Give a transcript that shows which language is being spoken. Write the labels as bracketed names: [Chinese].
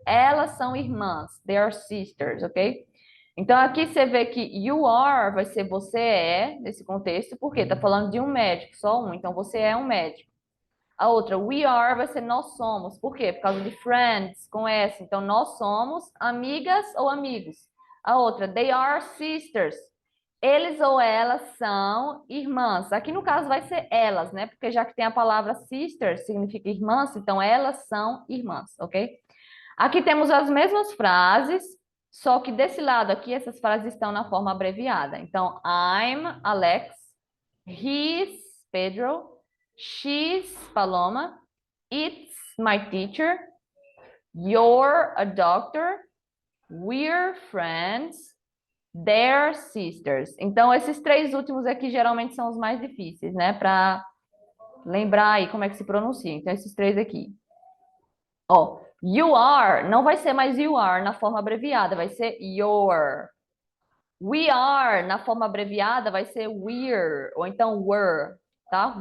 [Portuguese] Elas são irmãs. [English] They are sisters, ok? [Portuguese] Então, aqui você vê que you are vai ser você é, nesse contexto, porque tá falando de um médico, só um, então você é um médico. A outra, we are, vai ser nós somos. Por quê? Por causa de friends, com S. Então, nós somos amigas ou amigos. A outra, [English] they are sisters. [Portuguese] Eles ou elas são irmãs. Aqui no caso vai ser elas, né? Porque já que tem a palavra sisters, significa irmãs, então elas são irmãs, ok? Aqui temos as mesmas frases, só que desse lado aqui essas frases estão na forma abreviada. [English] Então, I'm Alex, he's Pedro, she's Paloma, it's my teacher, you're a doctor, we're friends, they're sisters. [Portuguese] Então, esses três últimos aqui geralmente são os mais difíceis, né? Para lembrar aí como é que se pronuncia. Então, esses três aqui. Ó, you are não vai ser mais you are na forma abreviada, vai ser your. We are na forma abreviada vai ser we're ou então were, tá?